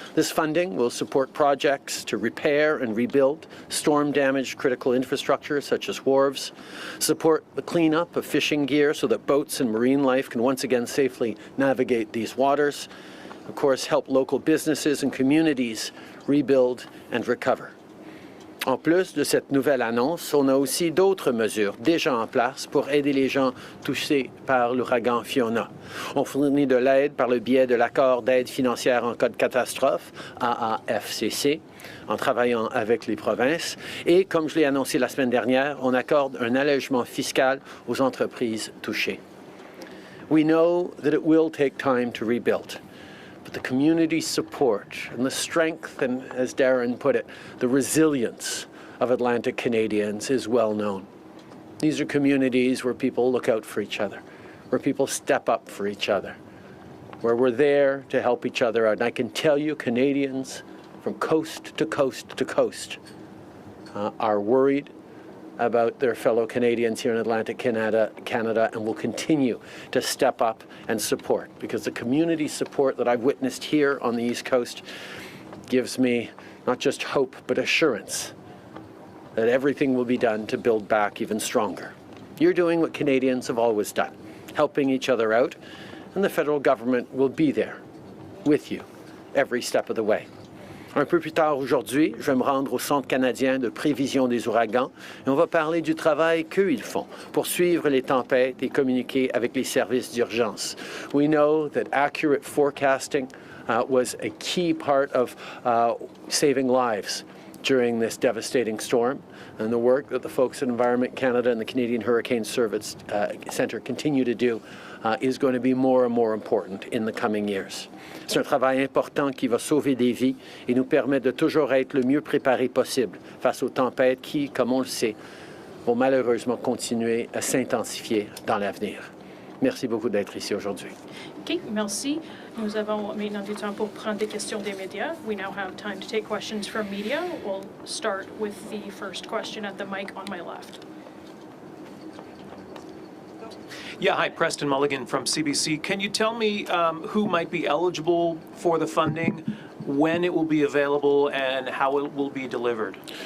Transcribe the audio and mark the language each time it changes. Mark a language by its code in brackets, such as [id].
[en] This funding will support projects to repair and rebuild storm-damaged critical infrastructure such as wharves, support the cleanup of fishing gear so that boats and marine life can once again safely navigate these waters, of course, help local businesses and communities rebuild and recover. [fr] En plus de cette nouvelle annonce, on a aussi d'autres mesures déjà en place pour aider les gens touchés par l'ouragan Fiona. On fournit de l'aide par le biais de l'accord d'aide financière en cas de catastrophe, AAFCC, en travaillant avec les provinces. Et comme je l'ai annoncé la semaine dernière, on accorde un allègement fiscal aux entreprises touchées. [en] We know that it will take time to rebuild. But the community support and the strength and, as Darren put it, the resilience of Atlantic Canadians is well known. These are communities where people look out for each other, where people step up for each other, where we're there to help each other out. And I can tell you, Canadians from coast to coast to coast are worried about their fellow Canadians here in Atlantic Canada, and will continue to step up and support, because the community support that I've witnessed here on the East Coast gives me not just hope, but assurance that everything will be done to build back even stronger. You're doing what Canadians have always done, helping each other out, and the federal government will be there with you every step of the way. [fr] Un peu plus tard aujourd'hui, je vais me rendre au Centre canadien de prévision des ouragans et on va parler du travail qu'eux ils font pour suivre les tempêtes et communiquer avec les services d'urgence. [en] We know that accurate forecasting was a key part of saving lives during this devastating storm, and the work that the folks at Environment Canada and the Canadian Hurricane Service Centre continue to do is going to be more and more important in the coming years. [fr] C'est un travail important qui va sauver des vies et nous permet de toujours être le mieux préparé possible face aux tempêtes qui, comme on le sait, vont malheureusement continuer à s'intensifier dans l'avenir. Merci beaucoup d'être ici aujourd'hui. OK, merci. Nous avons maintenant du temps pour prendre des questions des médias. [en] We now have time to take questions from media. We'll start with the first question at the mic on my left. Yeah, hi, Preston Mulligan from CBC. Can you tell me who might be eligible for the funding, when it will be available, and how it will be delivered?